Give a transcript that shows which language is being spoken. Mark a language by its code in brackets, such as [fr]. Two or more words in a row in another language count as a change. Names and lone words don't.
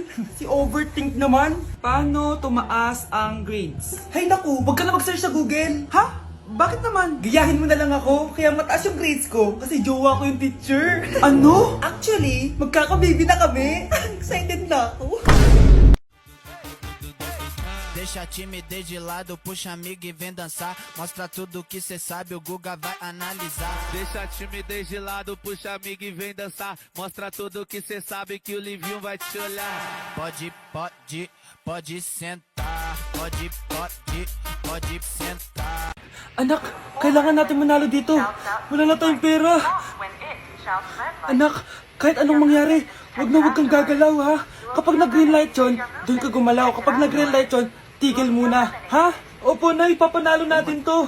[tl] Si overthink naman. Paano tumaas ang grades? Hay naku, wag ka na mag-search sa Google. Ha? Bakit naman? Gayahin mo na lang ako, kaya mataas yung grades ko kasi jowa ko yung teacher. Ano? Actually, magkaka-baby na kami. Excited na ako. [pt] Deixa a timidez de lado, puxa amigo e vem dançar. Mostra tudo que cê sabe, o Guga vai analisar. Deixa a timidez de lado, puxa amigo e vem dançar. Mostra tudo que cê sabe que o Livinho vai te olhar. Pode sentar. Pode sentar. [tl] Anak, kailangan natin manalo dito. Wala na tayong pera. Anak, kahit anong mangyari, wag kang gagalaw ha. Kapag nag- [en] green light [tl] yun, doon ka gumalaw. Kapag nag- [en] green light [tl] yun, tigil muna. Ha? Opo, Nay, papanalo natin to.